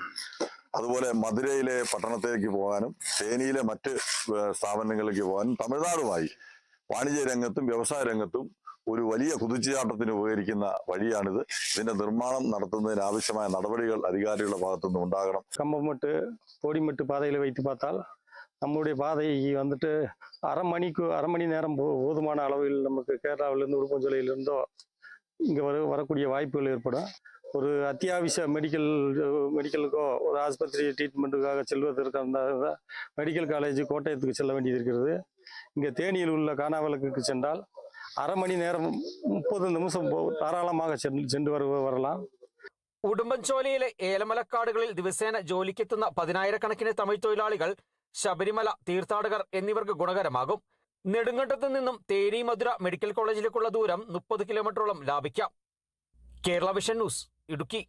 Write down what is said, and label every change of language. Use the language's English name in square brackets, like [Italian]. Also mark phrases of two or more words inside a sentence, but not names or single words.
[Malayalam] അതുപോലെ മധുരയിലെ പട്ടണത്തിലേക്ക് പോകാനും തേനിയിലെ മറ്റ് സ്ഥാപനങ്ങളിലേക്ക് പോകാനും തമിഴ്നാടുമായി വാണിജ്യ രംഗത്തും വ്യവസായ രംഗത്തും ഒരു വലിയ കുതിച്ചുചാട്ടത്തിന് ഉപകരിക്കുന്ന വഴിയാണിത്. ഇതിന്റെ നിർമ്മാണം നടത്തുന്നതിന് ആവശ്യമായ നടപടികൾ അധികാരികളുടെ ഭാഗത്തുനിന്ന് ഉണ്ടാകണം. [Tamil] கம்பமெட்டு பொடிமெட்டு பாதையில் வைத்து பார்த்தால் நம்முடைய பாதை வந்துட்டு அரை மணி நேரம் போதுமான அளவில் நமக்கு கேரளாவிலிருந்து உடுப்பஞ்சோலையிலிருந்தோ இங்கே வரக்கூடிய வாய்ப்புகள் ஏற்படும். ஒரு அத்தியாவசிய மெடிக்கலுக்கோ ஒரு ஆஸ்பத்திரி ட்ரீட்மெண்ட்டுக்காக செல்வதற்கு அந்த மெடிக்கல் காலேஜ் கோட்டயத்துக்கு செல்ல வேண்டியது இருக்கிறது. இங்கே தேனியில் உள்ள கானாவிளக்குக்கு சென்றால் அரை மணி நேரம் 30 நிமிஷம் தாராளமாக சென்று வரலாம். [Malayalam] ഉടുമ്പൻചോലയിലെ ഏലമലക്കാടുകളിൽ ദിവസേന ജോലിക്കെത്തുന്ന 10,000-കണക്കിന് തമിഴ് തൊഴിലാളികൾ, ശബരിമല തീർത്ഥാടകർ എന്നിവർക്ക് ഗുണകരമാകും. നെടുങ്കണ്ടത്ത് നിന്നും തേനി മധുര മെഡിക്കൽ കോളേജിലേക്കുള്ള ദൂരം 30 കിലോമീറ്ററോളം ലാഭിക്കാം. കേരള വിഷൻ ന്യൂസ്, ഇടുക്കി.